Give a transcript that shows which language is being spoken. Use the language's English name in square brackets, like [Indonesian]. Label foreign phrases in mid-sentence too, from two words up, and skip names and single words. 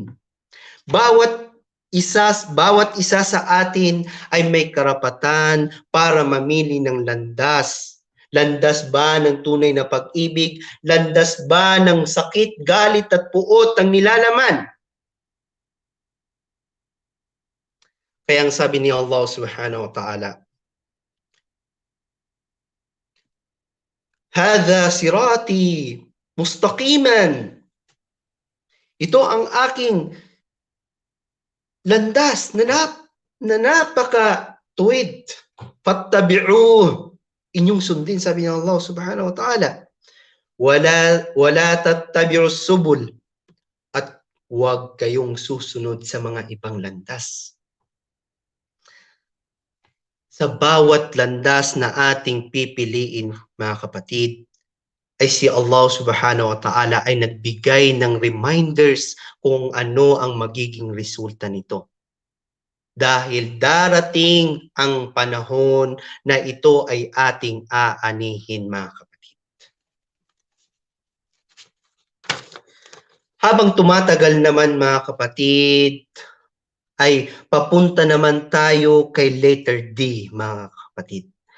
[Filipino] Bawat isa sa atin ay may karapatan para mamili ng landas. Landas ba ng tunay na pag-ibig? Landas ba ng sakit, galit at puot ang nilalaman? Kaya ang sabi ni [Arabic] Allah subhanahu wa ta'ala, Hadha sirati mustaqiman. [Filipino] Ito ang aking landas na napaka-tuwid. Fattabi'uh. Inyong sundin, sabi ng Allah [Arabic] subhanahu wa ta'ala. Wala tattabi'us subul. [Filipino] At huwag kayong susunod sa mga ibang landas. Sa bawat landas na ating pipiliin, mga kapatid, ay si Allah [Arabic] subhanahu wa ta'ala [Filipino] ay nagbigay ng reminders kung ano ang magiging resulta nito. Dahil darating ang panahon na ito ay ating aanihin, mga kapatid. Habang tumatagal naman, mga kapatid, ay papunta naman tayo kay letter D, mga kapatid.